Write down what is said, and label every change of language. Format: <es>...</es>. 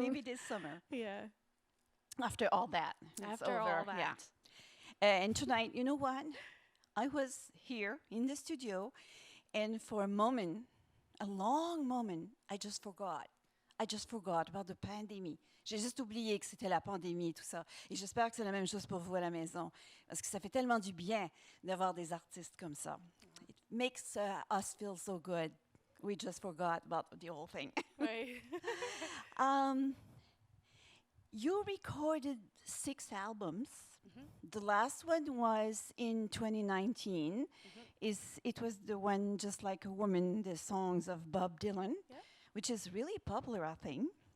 <en>Maybe this summer. Yeah. After all that. It's After over. all that. Yeah. And tonight, you know what? I was here in the studio, and for a moment, a long moment, I just forgot. I just forgot about the pandemic.</en> <fr>J'ai juste oublié que c'était la pandémie et tout ça. Et j'espère que c'est la même chose pour vous à la maison. Parce que ça fait tellement du bien d'avoir des artistes comme ça.</fr> <en>It makes us feel so good. We just forgot about the whole thing. Right. You recorded 6 albums. The last one was in 2019. It was the one Just Like a Woman, the songs of Bob Dylan, which is really popular, I think.</en>